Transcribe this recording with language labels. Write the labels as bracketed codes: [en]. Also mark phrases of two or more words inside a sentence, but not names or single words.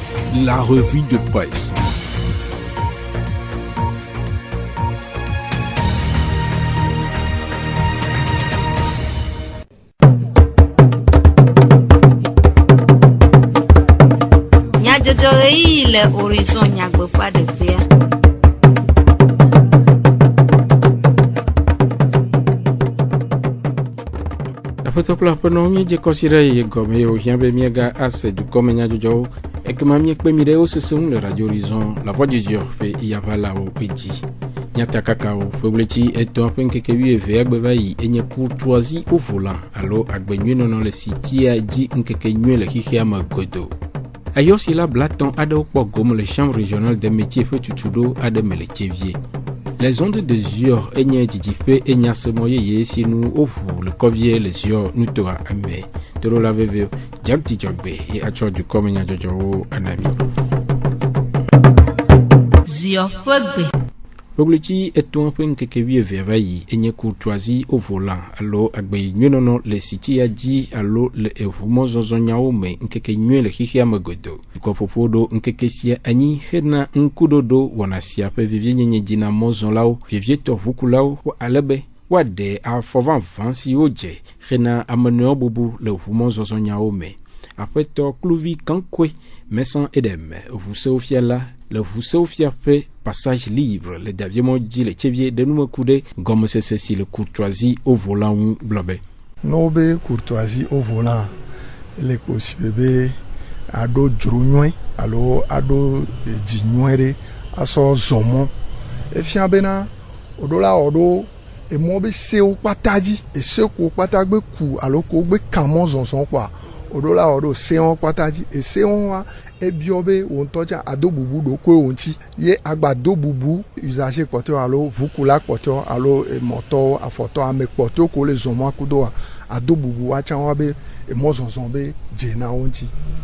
[fr] La revue de presse. [ee] Nyajojorei le horizon nyagbeƒa ɖevia. Aƒetɔkple aƒenɔ míedze kɔsi ɖe ye gɔme ye wòhiã be míega ase dukɔme nyadzɔdzɔwo ekema míekpe mi ɖe wo sese ŋu le Radio Horizon la voix du Zion ƒe yavalawo ƒe dzi. Nyata kakawo ƒe ɣleti etɔ̃ ƒe ŋkeke 12 agbe va yi enye [fr] courtoisie au volant [ee] alo agbenyuienɔnɔ le sitia dzi ŋkeke nyui le xixea me godo. Ayosi la blaton aɖewo kpɔ gome le [fr] chambre régionale des métiers [ee] ƒe tutuɖo aɖe me le Tchevie. Les ondes de Zion enye dzidziƒe enyasemɔ yeye si nu woʋu le kɔvie le Zion nutoa ame. Toro la veve Jabti Jogbe ye atsɔ dukɔme nyadzɔdzɔwo anami. Zion ƒe gbe. Ɣleti etɔ̃ ƒe ŋkeke 12 va yi enye [fr] courtoisie au volant [ee] alo agbenyuienɔnɔ le sitia dzi alo le eʋumɔzɔzɔnyawo me ŋkeke nyui le xixea me godo. Dukɔƒoƒo ɖo ŋkeke sia anyi hena ŋkuɖoɖo wɔna sia ƒe vivienyenye dzi na mɔzɔlawo, vivietɔ ʋukulawo alebe woaɖe afɔ vavã siwo dze hena amenɔewo bubu le ʋumɔzɔzɔnyawo me. Aƒetɔ kluvi kankwe Maison Edem ʋusewofiala le ʋusewofiaƒe passage libre le Daviemɔ dzi le Tchevie de numeku ɖe gɔmesese si le [fr] courtoisie au volant [ee] ŋu gblɔ be. Nobe [fr] courtoisie au volant [ee] le possible be aɖo dzro nyuie alo aɖo dzi nyuie ɖe asɔ zɔmɔ efia bena oɖo la wɔɖo emɔ be sewo kpata dzi ese ko kpata gbe ku alo ko gbe kamɔ zɔzɔ kpɔa oɖo la wɔɖo sewo kpata dzi esewo wa ebio be wo ŋutɔ tsa ado bubu ɖokoe wo ŋuti ye agbado bubu usager kpɔtɔ alo ʋukula kpɔtɔ alo emɔtɔ afɔtɔ ame kpɔtɔ ko le zɔmɔ kudoa ado bubu wa tsa wa be emɔ zɔzɔ be dze na wo ŋuti